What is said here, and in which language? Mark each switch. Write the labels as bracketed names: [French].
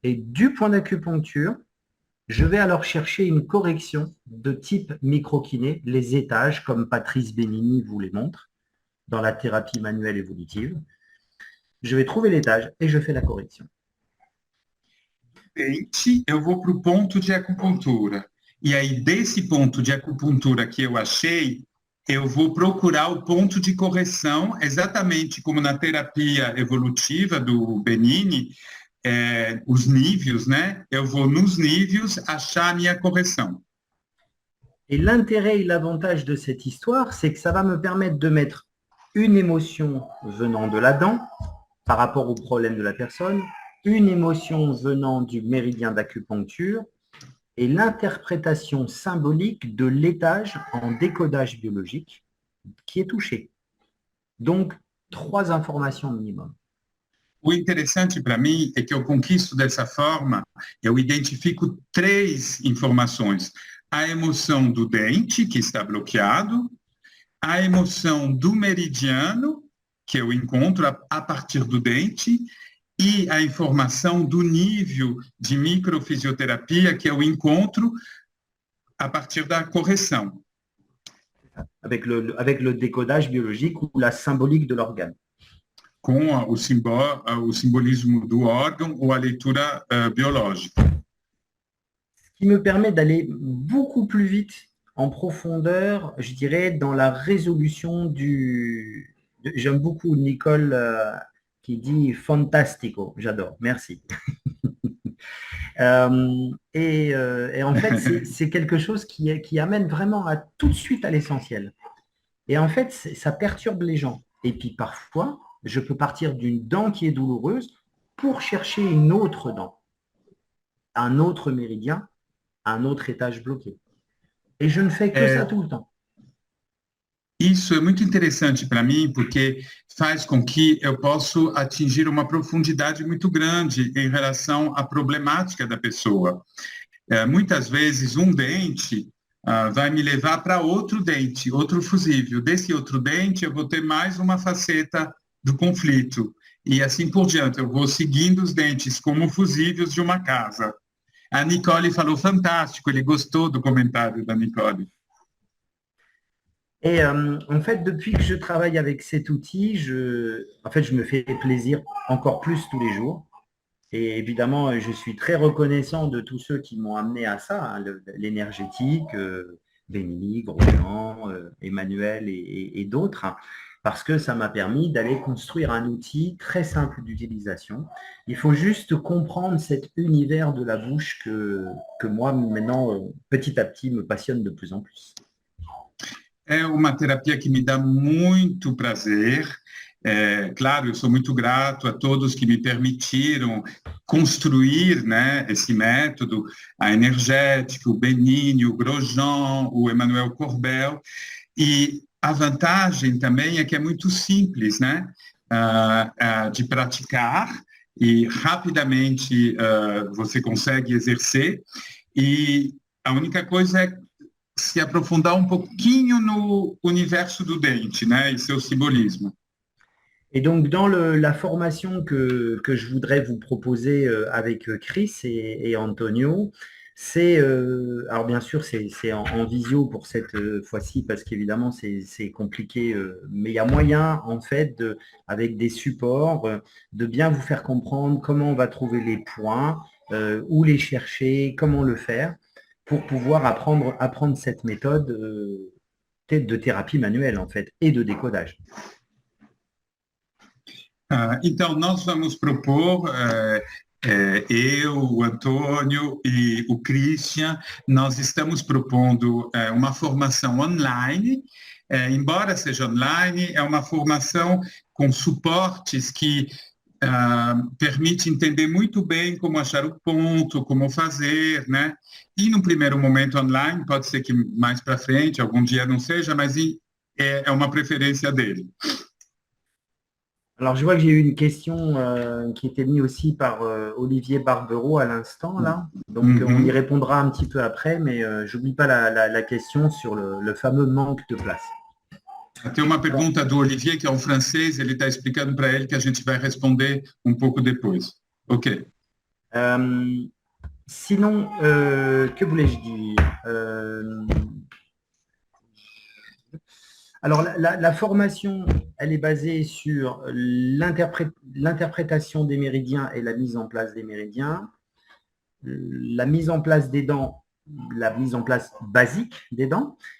[French] Et du point d'acupuncture, je vais alors chercher une correction de type microkiné, les étages, comme Patrice Benigni vous les montre, dans la thérapie manuelle évolutive. Je vais trouver l'étage et je fais la correction. [Portuguese] Dente, eu vou para o ponto de acupuntura. E aí, desse ponto de acupuntura que eu achei, eu vou procurar o ponto de correção, exatamente como na terapia evolutiva do Benigni, os níveis, né? Eu vou nos níveis achar a minha correção. [French] Et l'intérêt et l'avantage de cette histoire, c'est que ça va me permettre de mettre une émotion venant de la dent par rapport au problème de la personne, une émotion venant du méridien d'acupuncture et l'interprétation symbolique de l'étage en décodage biologique qui est touché. Donc, 3 informations minimum. [Portuguese] O interessante para mim é que eu conquisto dessa forma, eu identifico 3 informações. A emoção do dente, que está bloqueado, a emoção do meridiano, que eu encontro a partir do dente, e a informação do nível de microfisioterapia que eu encontro a partir da correção. [French] Avec le décodage biologique ou la symbolique de l'organe. [Portuguese] Com o simbolismo do órgão ou a leitura biológica. [French] Ce qui me permet d'aller beaucoup plus vite en profondeur, je dirais, dans la résolution du... J'aime beaucoup Nicole qui dit « fantastico », j'adore, merci. Et en fait, c'est quelque chose qui amène vraiment tout de suite à l'essentiel. Et en fait, ça perturbe les gens. Et puis parfois, je peux partir d'une dent qui est douloureuse pour chercher une autre dent, un autre méridien, un autre étage bloqué. Et je ne fais que ça tout le temps. [Portuguese] Isso é muito interessante para mim, porque faz com que eu possa atingir uma profundidade muito grande em relação à problemática da pessoa. Muitas vezes, um dente vai me levar para outro dente, outro fusível. Desse outro dente, eu vou ter mais uma faceta do conflito. E assim por diante, eu vou seguindo os dentes como fusíveis de uma casa. A Nicole falou fantástico, ele gostou do comentário da Nicole. [French] Et en fait, depuis que je travaille avec cet outil, je me fais plaisir encore plus tous les jours. Et évidemment, je suis très reconnaissant de tous ceux qui m'ont amené à ça, hein, l'énergétique, Benigni, Grosjean, Emmanuel et d'autres, hein, parce que ça m'a permis d'aller construire un outil très simple d'utilisation. Il faut juste comprendre cet univers de la bouche que moi, maintenant, petit à petit, me passionne de plus en plus. [Portuguese] É uma terapia que me dá muito prazer, Claro, eu sou muito grato a todos que me permitiram construir, né, esse método, a Energética, o Benini, o Grosjean, o Emmanuel Corbel, e a vantagem também é que é muito simples, né, de praticar, e rapidamente você consegue exercer, e a única coisa é se aprofondar um pouquinho no universo do dente, né, e seu simbolismo. [French] Et donc, dans la formation que je voudrais vous proposer avec Chris et Antonio, c'est, alors bien sûr, c'est en visio pour cette fois-ci, parce qu'évidemment, c'est compliqué, mais il y a moyen, en fait, avec des supports, de bien vous faire comprendre comment on va trouver les points, où les chercher, comment le faire, pour pouvoir apprendre cette méthode de thérapie manuelle, en fait, et de décodage. [Portuguese] Então, nós vamos propor, eu, o Antônio e o Christian, nós estamos propondo uma formação online, embora seja online, é uma formação com suportes que permite entender muito bem como achar o ponto, como fazer, né? E no primeiro momento online, pode ser que mais para frente, algum dia não seja, mas é uma preferência dele. [French] Alors, je vois que j'ai eu une question qui était mise aussi par Olivier Barbero à l'instant, là. Donc, on y répondra un petit peu après, mais j'oublie pas la question sur le fameux manque de place. [Portuguese] Tem uma pergunta do Olivier, que é um francês, ele está explicando para ele que a gente vai responder um pouco depois. Ok. [French] Sinon, que voulais-je dire Alors, la formation, elle est basée sur l'interprétation des méridiens et la mise en place des méridiens, la mise en place des dents, la mise en place basique des dents.